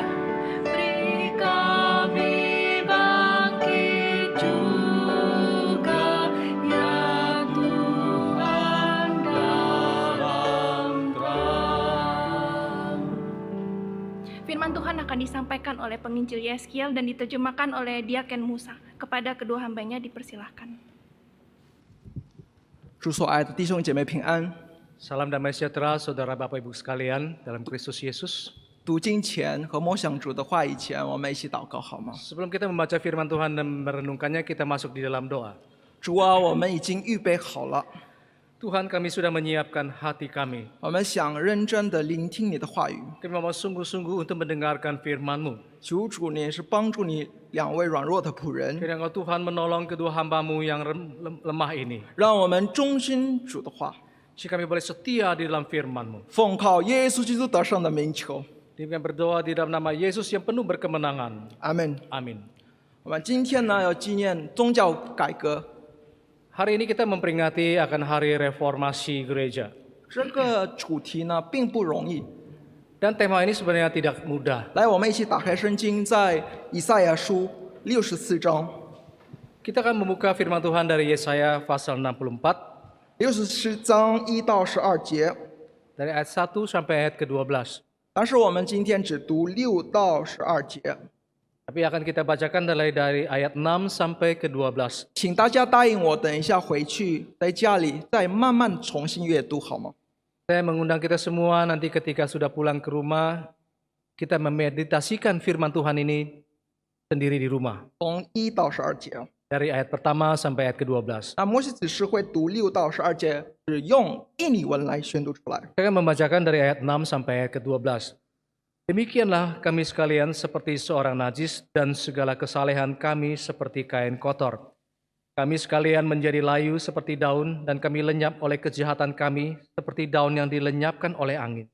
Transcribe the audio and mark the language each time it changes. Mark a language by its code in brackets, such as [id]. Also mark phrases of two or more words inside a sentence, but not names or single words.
[id] Beri kami bangkit juga, ya Tuhan dalam terang. Firman Tuhan akan disampaikan oleh penginjil Yeskiel dan diterjemahkan oleh Diaken Musa. Kepada kedua hambanya dipersilahkan. [zh] 主所爱的弟兄姐妹平安。 [id] Salam damai sejahtera saudara Bapak Ibu sekalian dalam Kristus Yesus. [zh] 读经前和默想主的话以前，我们一起祷告好吗？ [id] Sebelum kita membaca firman Tuhan dan merenungkannya, kita masuk di dalam doa. [zh] 主啊，我们已经预备好了， [id] Tuhan, kami sudah menyiapkan hati kami. [zh] 我们想认真的聆听你的话语。 [id] Kami mau sungguh-sungguh untuk mendengarkan firman-Mu. [zh] 求主你是帮助你两位软弱的仆人， [id] Kiranya Engkau Tuhan menolong kedua hamba-Mu yang lemah ini. [zh] 让我们忠心主的话， [id] Jika kami boleh setia di dalam firman-Mu. [zh] 奉靠耶稣基督得胜的名求， [id] Kami berdoa di dalam nama Yesus yang penuh berkemenangan. [zh] 阿门。 [id] Amin. [zh] 我们今天呢要纪念宗教改革， [id] Hari ini kita memperingati akan hari reformasi gereja. [zh] 这个主题呢并不容易。 [id] Dan tema ini sebenarnya tidak mudah. [zh] 来，我们一起打开圣经，在以赛亚书64章。 [id] Kita akan membuka firman Tuhan dari Yesaya pasal 64. [zh] 64 章1到12节， [id] Dari ayat 1 sampai ayat ke-12. [zh] 但是我们今天只读6到12节， [id] Tapi akan kita bacakan dari ayat 6 sampai ke-12. [zh] 请大家答应我，等一下回去在家里再慢慢重新阅读，好吗？ [id] Saya mengundang kita semua nanti ketika sudah pulang ke rumah, kita memeditasikan firman Tuhan ini sendiri di rumah. [zh] 从1到12节， [id] Dari ayat pertama sampai ayat ke-12. [zh] 那摩西只是会读6到12节，只用印尼文来宣读出来。 [id] Saya akan membacakan dari ayat 6 sampai ayat ke-12. Demikianlah kami sekalian seperti seorang najis dan segala kesalehan kami seperti kain kotor. Kami sekalian menjadi layu seperti daun dan kami lenyap oleh kejahatan kami seperti daun yang dilenyapkan oleh angin.